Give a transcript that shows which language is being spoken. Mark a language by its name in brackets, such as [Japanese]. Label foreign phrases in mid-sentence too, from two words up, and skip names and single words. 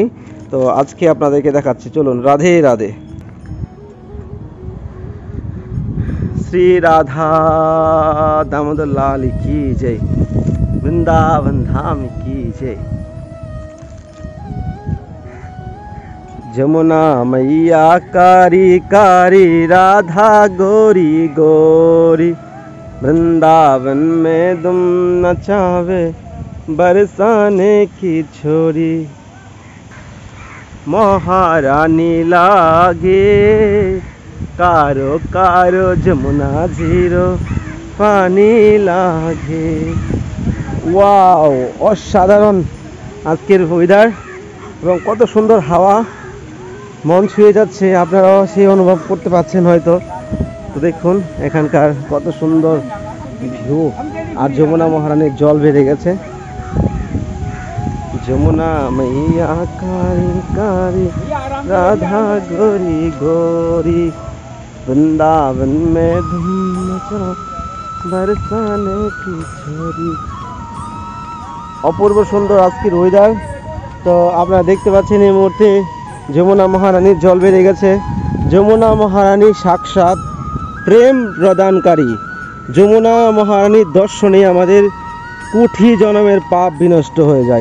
[Bangla] তো আজকে আপনাদেরকে দেখাচ্ছি, চলুন। রাধে রাধে। শ্রী রাধা দামোদর লাল কি জয়। বৃন্দাবন ধাম কি জয়। [Hindi] যমুনা मैया कारी कारी राधा गोरी गोरी। वृंदावन में तुम नचावे बरसाने की छोरी। महारानी लागे कारो कारो যমুনা झीरो पानी लागे। [Bangla] ওয়াও, অসাধারণ আজকের ওয়েদার এবং কত সুন্দর হাওয়া, মন ছুঁয়ে যাচ্ছে। আপনারাও সেই অনুভব করতে পারছেন হয়তো। তো দেখুন এখানকার কত সুন্দর ভিউ। আর যমুনা মহারানীর জল বেড়ে গেছে। যমুনা [Hindi] मैया कारी कारी राधा गोरी गोरी। वृंदावन में धूम मचा बरसाने की छोरी। [Bangla] অপূর্ব সুন্দর আজকের ওয়েদার। তো আপনারা দেখতে পাচ্ছেন এই মুহূর্তে যমুনা মহারানীর জল বেড়ে গেছে। যমুনা মহারানী সাক্ষাৎ প্রেম প্রদানকারী। যমুনা মহারানীর দর্শনে আমাদের কোটি জন্মের পাপ বিনষ্ট হয়ে যায়।